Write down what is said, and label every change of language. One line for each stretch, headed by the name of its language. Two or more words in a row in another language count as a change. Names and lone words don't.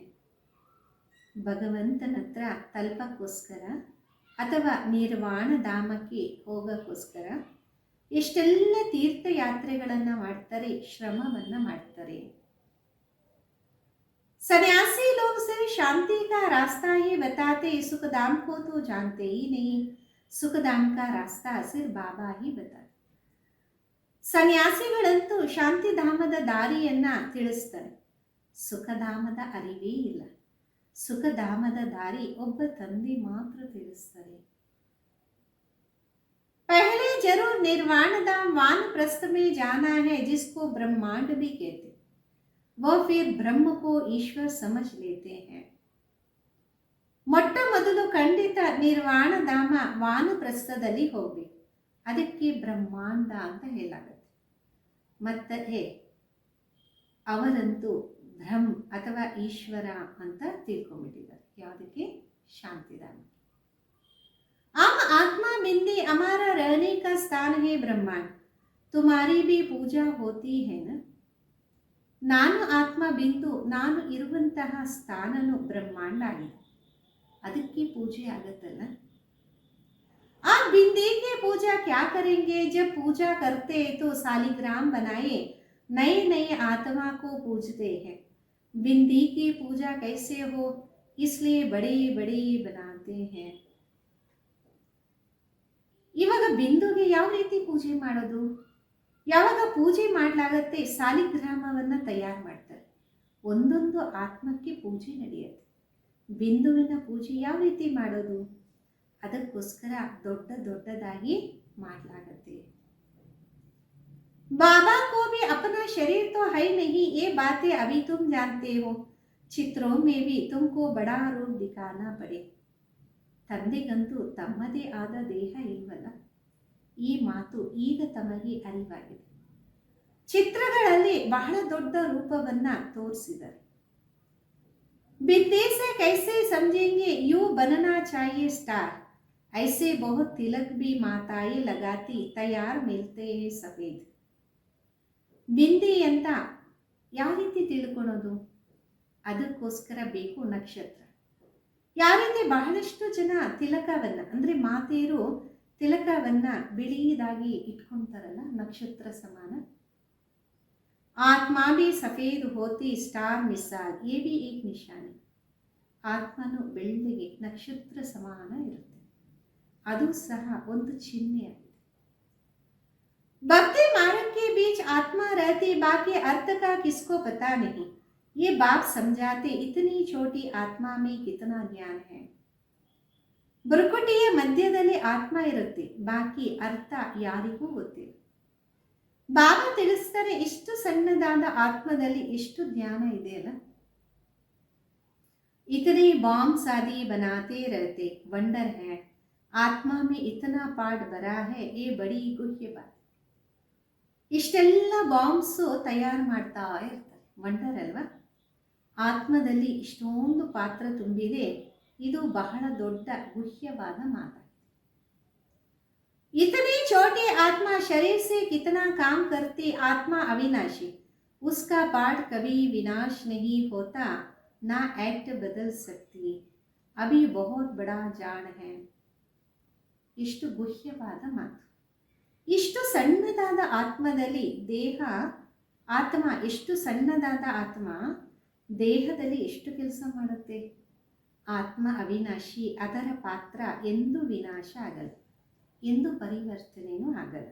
Kannada: ಭಗವಂತನ ಹತ್ರ ತಲುಪಕ್ಕೋಸ್ಕರ ಅಥವಾ ನಿರ್ವಾಣ ಧಾಮಕ್ಕೆ ಹೋಗೋಕ್ಕೋಸ್ಕರ ಎಷ್ಟೆಲ್ಲ ತೀರ್ಥಯಾತ್ರೆಗಳನ್ನು ಮಾಡ್ತಾರೆ, ಶ್ರಮವನ್ನು ಮಾಡ್ತಾರೆ.
Hindi: सन्यासी लोग सिर्फ शांति का रास्ता ही बताते, सुखधाम को तो जानते ही नहीं। सुखधाम का रास्ता सिर्फ बाबा ही बताते.
Kannada: ಸನ್ಯಾಸಿಗಳಂತೂ ಶಾಂತಿಧಾಮದ ದಾರಿಯನ್ನ ತಿಳಿಸ್ತಾರೆ, ಸುಖಧಾಮದ ಅರಿವೇ ಇಲ್ಲ. ಸುಖಧಾಮದ ದಾರಿ ಒಬ್ಬ ತಂದೆ ಮಾತ್ರ ತಿಳಿಸ್ತಾರೆ.
Hindi: पहले जरूर निर्वाण धाम वानप्रस्थ में जाना है, जिसको ब्रह्मांड भी कहते, वह फिर ब्रह्म को ईश्वर समझ लेते हैं.
Kannada: ಮೊಟ್ಟ ಮೊದಲು ಖಂಡಿತ ನಿರ್ವಾಣ ಧಾಮ ವಾನಪ್ರಸ್ಥದಲ್ಲಿ ಹೋಗ್ಬೇಕು. ಅದಕ್ಕೆ ಬ್ರಹ್ಮಾಂಡ ಅಂತ ಹೇಳಾಗುತ್ತೆ. ಮತ್ತೆ ಅವರಂತೂ ಬ್ರಹ್ಮ ಅಥವಾ ಈಶ್ವರ ಅಂತ ತಿಳ್ಕೊಂಡ್ಬಿಟ್ಟಿದ್ದಾರೆ. ಯಾವುದಕ್ಕೆ? ಶಾಂತಿಧಾಮ.
Hindi: हम आत्मा बिंदी हमारा रहने का स्थान है ब्रह्मांड, तुम्हारी भी पूजा होती है ना.
Kannada: ನಾನು ಆತ್ಮ ಬಿಂದು, ನಾನು ಇರುವಂತಹ ಸ್ಥಾನನು ಬ್ರಹ್ಮಾಂಡ ಆಗಿದೆ, ಅದಕ್ಕೆ ಪೂಜೆ ಆಗತ್ತಲ್ಲ.
Hindi: आप बिंदी की पूजा क्या करेंगे? जब पूजा करते तो सालिग्राम बनाए नए नए आत्मा को पूजते हैं. बिंदी की पूजा कैसे हो, इसलिए बड़े बड़े बनाते हैं.
Kannada: ಇವಾಗ ಬಿಂದುಗೆ ಯಾವ ರೀತಿ ಪೂಜೆ ಮಾಡೋದು? ಯಾವಾಗ ಪೂಜೆ ಮಾಡಲಾಗತ್ತೆ, ಸಾಲಿಗ್ರಾಮವನ್ನ ತಯಾರು ಮಾಡ್ತಾರೆ, ಒಂದೊಂದು ಆತ್ಮಕ್ಕೆ ಪೂಜೆ ನಡೆಯುತ್ತೆ. ಬಿಂದುವಿನ ಪೂಜೆ ಯಾವ ರೀತಿ ಮಾಡೋದು? ಅದಕ್ಕೋಸ್ಕರ ದೊಡ್ಡ ದೊಡ್ಡದಾಗಿ ಮಾಡಲಾಗತ್ತೆ.
Hindi: बाबा को भी अपना शरीर तो है नहीं, ये बातें अभी तुम जानते हो. चित्रों में भी तुमको बड़ा रूप दिखाना पड़े.
Kannada: ತಂದೆಗಂತೂ ತಮ್ಮದೇ ಆದ ದೇಹ ಇಲ್ವಲ್ಲ, ಈ ಮಾತು ಈಗ ತಮಗೆ ಅರಿವಾಗಿದೆ. ಚಿತ್ರಗಳಲ್ಲಿ ಬಹಳ ದೊಡ್ಡ ರೂಪವನ್ನ ತೋರಿಸಿದರು.
Hindi: बिंदी से कैसे समझेंगे, यूं बनना चाहिए स्टार, ऐसे बहुत तिलक भी माताएं लगाती, तैयार मिलते हैं सफेद.
Kannada: ಬಿಂದಿ ಅಂತ ಯಾವ ರೀತಿ ತಿಳ್ಕೊಳೋದು? ಅದಕ್ಕೋಸ್ಕರ ಬೇಕು ನಕ್ಷತ್ರ. ಯಾವ ರೀತಿ ಬಹಳಷ್ಟು ಜನ ತಿಲಕವನ್ನ, ಅಂದ್ರೆ ಮಾತೆಯರು ತಿಲಕವನ್ನ ಬಿಳಿಯದಾಗಿ ಇಟ್ಕೊಂತಾರಲ್ಲ, ನಕ್ಷತ್ರ ಸಮಾನ.
Hindi: ಆತ್ಮ भी सफेद होती स्टार मिसाल, ये भी एक निशानी.
Kannada: ಆತ್ಮನು ಬೆಳ್ಳಿಗೆ ನಕ್ಷತ್ರ ಸಮಾನ ಇರುತ್ತೆ, ಅದು ಸಹ ಒಂದು ಚಿಹ್ನೆಯಾಗಿದೆ.
Hindi: भक्ति मार्ग के बीच आत्मा रहती, बाकी अर्थ का किसको पता नहीं. ये बाप समझाते, इतनी छोटी आत्मा में कितना ज्ञान है.
Kannada: ಬುರುಕುಟಿಯ ಮಧ್ಯದಲ್ಲಿ ಆತ್ಮ ಇರುತ್ತೆ, ಬಾಕಿ ಅರ್ಥ ಯಾರಿಗೂ ಗೊತ್ತಿಲ್ಲ. ಬಾಬಾ ತಿಳಿಸ್ತಾರೆ, ಇಷ್ಟು ಸಣ್ಣದಾದ ಆತ್ಮದಲ್ಲಿ ಎಷ್ಟು ಜ್ಞಾನ ಇದೆ ಅಲ್ಲ.
Hindi: इतने बॉम्ब्स आदि बनाते रहते, वंडर है. आत्मा में इतना पार्ट भरा है, ये बड़ी गुह्य बात.
Kannada: ಇಷ್ಟೆಲ್ಲ ಬಾಂಬ್ಸು ತಯಾರು ಮಾಡ್ತಾ ಇರ್ತಾರೆ, ವಂಡರ್ ಅಲ್ವಾ. ಆತ್ಮದಲ್ಲಿ ಇಷ್ಟೊಂದು ಪಾತ್ರ ತುಂಬಿದೆ, ಇದು ಬಹಳ ದೊಡ್ಡ ಗುಹ್ಯವಾದ ಮಾತಾಗಿದೆ.
Hindi: इतनी छोटी आत्मा शरीर से कितना काम करती, आत्मा अविनाशी, उसका पार्ट कभी विनाश नहीं होता, ना एक्ट बदल सकती. अभी बहुत बड़ा जान है.
Kannada: ಇಷ್ಟು ಗುಹ್ಯವಾದ ಮಾತು. ಇಷ್ಟು ಸಣ್ಣದಾದ ಆತ್ಮದಲ್ಲಿ ದೇಹ, ಆತ್ಮ ಎಷ್ಟು ಸಣ್ಣದಾದ ಆತ್ಮ ದೇಹದಲ್ಲಿ ಎಷ್ಟು ಕೆಲಸ ಮಾಡುತ್ತೆ. ಆತ್ಮ ಅವಿನಾಶಿ, ಅದರ ಪಾತ್ರ ಎಂದೂ ವಿನಾಶ ಆಗಲ್ಲ, ಎಂದು ಪರಿವರ್ತನೆಯೂ ಆಗಲ್ಲ.